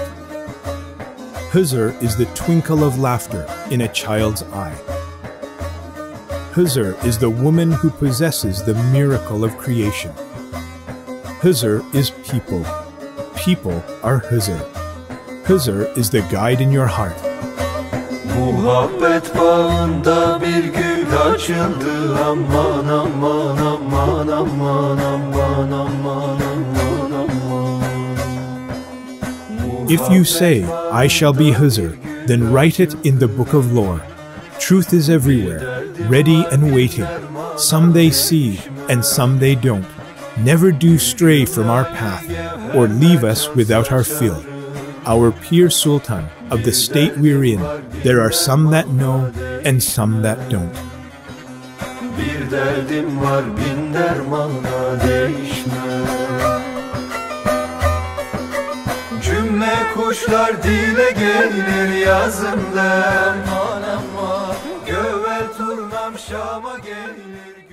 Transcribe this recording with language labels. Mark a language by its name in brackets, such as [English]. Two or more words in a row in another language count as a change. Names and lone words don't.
[English] HIZIR is the twinkle of laughter in a child's eye. HIZIR is the woman who possesses the miracle of creation. HIZIR is people. People are HIZIR. HIZIR is the guide in your heart. [Turkish] Muhabbet bağında bir gül açıldı. Aman aman aman aman aman aman aman aman. [English] If you say, I shall be HIZIR, then write it in the book of lore. Truth is everywhere, ready and waiting. Some they see, and some they don't. Never do stray from our path, or leave us without our fill. Our Pir Sultan, of the state we're in, there are some that know, and some that don't. [Turkish] Bir derdim var bin dermana değişme. Cümle kuşlar dile gelir yazında. Aman aman, gövel turnam Şam'a gelir.